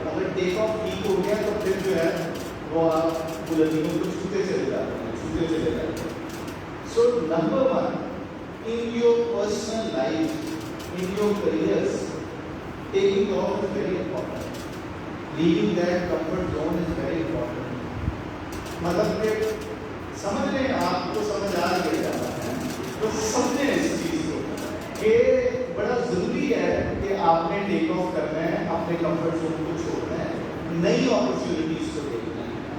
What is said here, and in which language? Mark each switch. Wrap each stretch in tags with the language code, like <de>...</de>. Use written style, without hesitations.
<ur>اگر ٹیک آف ٹھیک ہو گیا تو پھر جو ہے وہ آپ بلندیوں کو چھوتے چلے جاتے ہیں, چھوتے چلے جاتے ہیں.</ur> <en>So number 1 in your personal life, in your careers, taking off is very important. Leaving that comfort zone is very important.</en> <ur>مطلب کہ سمجھ لیں, آپ کو سمجھ آ گیا ہے تو سمجھیں اس چیز کو کہ بڑا ضروری ہے کہ آپ نے ٹیک آف کرنا ہے, اپنے کمفرٹ زون کو چھوڑنا ہے, نئی اپرچونیٹیز کو دیکھنا ہے.</ur>